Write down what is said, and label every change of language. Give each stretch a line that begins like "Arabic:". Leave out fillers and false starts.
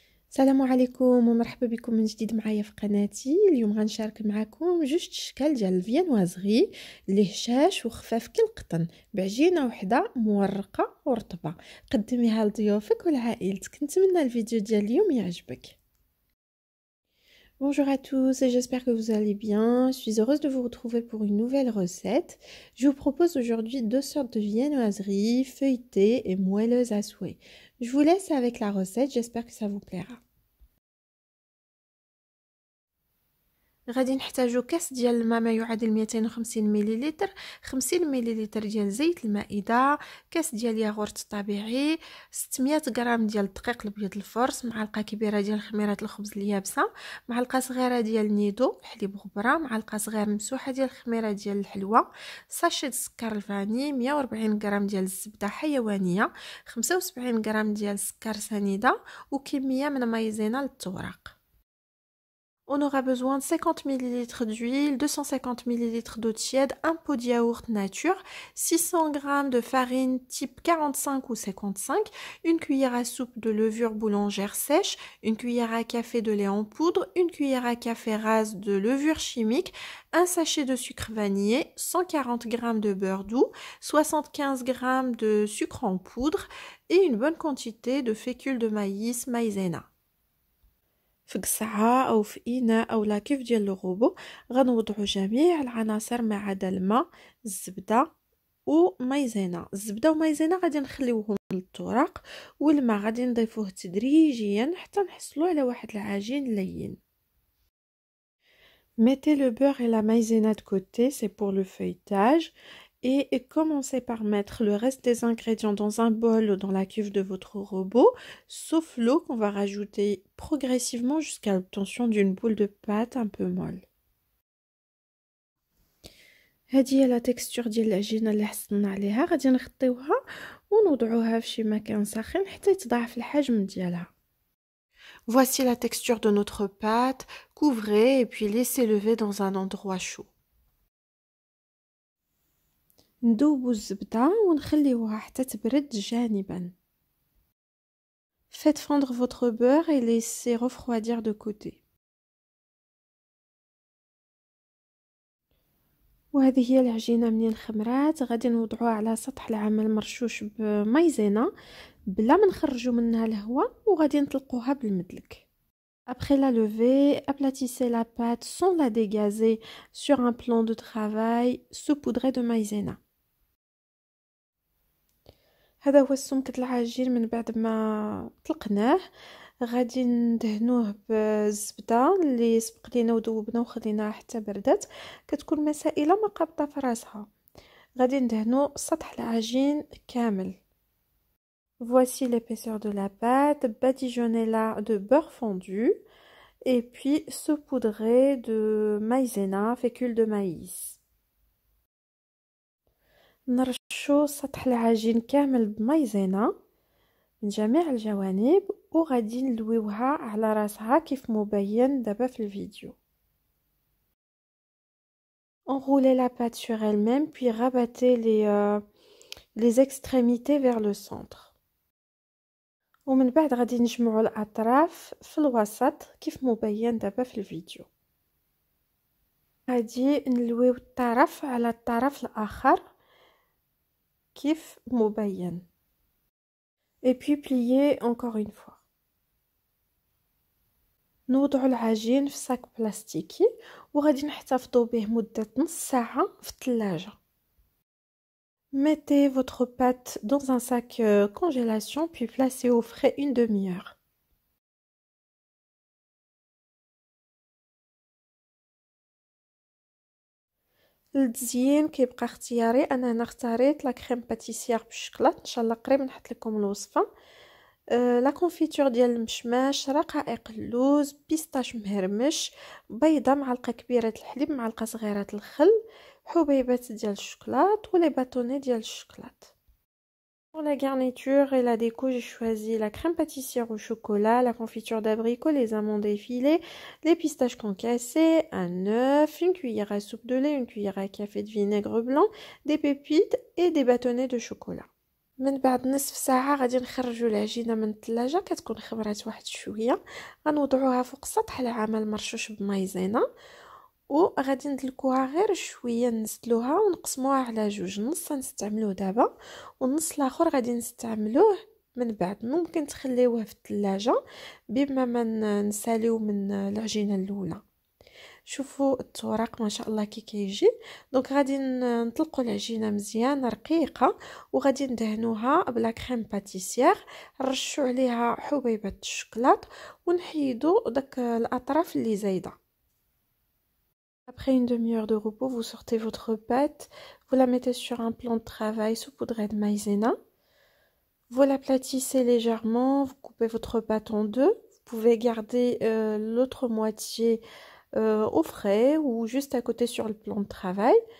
Arabic: السلام عليكم ومرحبا بكم من جديد معايا في قناتي. اليوم غنشارك معكم جوج اشكال ديال الفيانوازغي اللي هشاش وخفاف كالقطن بعجينه وحده مورقه ورطبه. قدميها لضيوفك ولعائلتك. نتمنى الفيديو ديال اليوم يعجبك.
French: Bonjour à tous et j'espère que vous allez bien. Je suis heureuse de vous retrouver pour une nouvelle recette. Je vous propose aujourd'hui deux sortes de viennoiseries, feuilletées et moelleuses à souhait. Je vous laisse avec la recette, j'espère que ça vous plaira.
Arabic: غادي نحتاجو كاس ديال الماء ما يعادل 250 مليلتر، 50 مليلتر ديال زيت المائده، كاس ديال ياغورت طبيعي، 600 غرام ديال الدقيق الابيض الفرص، معلقه كبيره ديال خميره الخبز اليابسه، معلقه صغيره ديال النيدو حليب غبره، معلقه صغيره ممسوحه ديال الخميره ديال الحلوى، ساشي السكر الفاني، 140 غرام ديال الزبده حيوانيه، 75 غرام ديال السكر سنيده، وكميه من مايزينا للتوراق.
French: On aura besoin de 50 ml d'huile, 250 ml d'eau tiède, un pot de yaourt nature, 600 g de farine type 45 ou 55, une cuillère à soupe de levure boulangère sèche, une cuillère à café de lait en poudre, une cuillère à café rase de levure chimique, un sachet de sucre vanillé, 140 g de beurre doux, 75 g de sucre en poudre et une bonne quantité de fécule de maïs maïzena.
Arabic: في قصعة أو في إناء أو لا كيف ديال الغوبو غنوضعو جميع العناصر ما عدا الماء، الزبدة ومايزينا. الزبدة ومايزينا غادي نخليوهم للتوراق، والماء غادي نضيفوه تدريجيا حتى نحصلوا على واحد العجين لين.
French: Mettez le beurre et la maïzena de côté, c'est pour le feuilletage. Et commencez par mettre le reste des ingrédients dans un bol ou dans la cuve de votre robot, sauf l'eau qu'on va rajouter progressivement jusqu'à l'obtention d'une boule de pâte un peu molle.
Arabic: هذه هي لا تكستور ديال العجينه اللي حصلنا عليها. غادي نغطيوها ونوضعوها في شي مكان ساخن حتى يتضاعف الحجم ديالها.
French: Voici la texture de notre pâte. Couvrez et puis laissez lever dans un endroit chaud.
Arabic: ندوبو الزبدة ونخليوها حتى تبرد جانبا.
French: Faites fondre votre beurre et laissez refroidir de côté.
Arabic: وهذه هي العجينة منين خمرات. غادي نوضعوها على سطح العمل مرشوش بمايزينا بلا ما نخرجوا منها الهواء، وغادي نطلقوها بالمدلك.
French: Après la levée, aplatissez la pâte sans la dégazer sur un plan de travail saupoudré de maïzena.
Arabic: هذا هو السمك العجين من بعد ما طلقناه. غادي ندهنوه بالزبده اللي سبق لينا وذوبنا وخليناها حتى بردت، كتكون مسائله ما قابطه في راسها. غادي ندهنو سطح العجين كامل.
French: Voici l'épaisseur de la pâte. Badigeonnez-la de beurre fondu et puis saupoudrez de maïzena, fécule de maïs.
Arabic: نرشو سطح العجين كامل بمايزينا من جميع الجوانب وغادي نلويوها على راسها كيف مبين دابا في الفيديو.
French: Enroulez la pâte sur elle-même puis rabattez les extrémités vers le centre.
Arabic: ومن بعد غادي نجمعوا الأطراف في الوسط كيف مبين دابا في الفيديو. غادي نلويو الطرف على الطرف الآخر كيف مبين.
French: Et puis plier encore une fois.
Arabic: نوضعوا العجين في صاك بلاستيكي وغادي نحتفظوا به مدة نص ساعة في الثلاجة.
French: Mettez votre pâte dans un sac congélation puis placez au frais une demi-heure.
Arabic: للتزيين كيبقى اختياري. انا هنا اختاريت لا كريم باتيسيير بالشكلاط، ان شاء الله قريب نحط لكم الوصفه. لا كونفيتور ديال المشماش، رقائق اللوز، بيستاش مهرمش، بيضه، معلقه كبيره الحليب، معلقه صغيره الخل، حبيبات ديال الشوكولاط ولي باتوني ديال الشوكولاط.
French: Pour la garniture et la déco, j'ai choisi la crème pâtissière au chocolat, la confiture d'abricot, les amandes effilées, les pistaches concassées, un œuf, une cuillère à soupe de lait, une cuillère à café de vinaigre blanc, des pépites et des bâtonnets de chocolat.
Arabic: من بعد نصف ساعة غادي نخرجوا العجينة من الثلاجة، كتكون خمرات واحد شوية. غنوضعوها فوق سطح العمل مرشوش بمايزينا، وغادي ندلكوها غير شويه، نزلوها ونقسموها على جوج، نص نستعملوه دابا والنص الاخر غادي نستعملوه من بعد. ممكن تخليوه في الثلاجه بما ما نساليو من العجينه الاولى. شوفوا التوراق ما شاء الله كي كيجي. دونك غادي نطلقوا العجينه مزيان رقيقه، وغادي ندهنوها بلا كريم باتيسير، نرشوا عليها حبيبه الشوكولاط ونحيدوا داك الاطراف اللي زايده.
French: Après une demi-heure de repos, vous sortez votre pâte, vous la mettez sur un plan de travail saupoudré de maïzena. Vous l'aplatissez légèrement, vous coupez votre pâte en deux. Vous pouvez garder l'autre moitié au frais ou juste à côté sur le plan de travail.